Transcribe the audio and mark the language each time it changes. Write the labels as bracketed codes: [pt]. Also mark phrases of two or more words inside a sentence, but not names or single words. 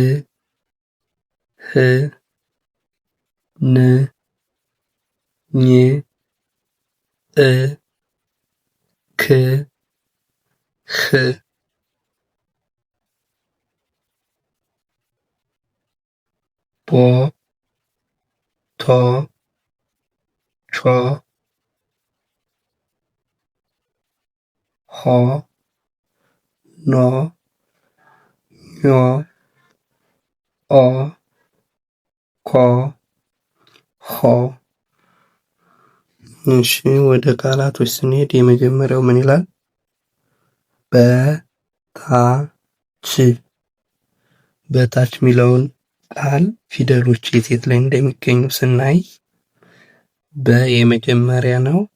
[am] ህ ን ኝ እ ክ ህ ቦ ቶ ቾ ሆ ኖ ኞ ኦ ኮ ሆ። እሺ ወደ ቃላቶች ስንሄድ የመጀመሪያው ምን ይላል? በታች በታች የሚለውን ቃል ፊደሎች የት የት ላይ እንደሚገኙ ስናይ በ የመጀመሪያ ነው።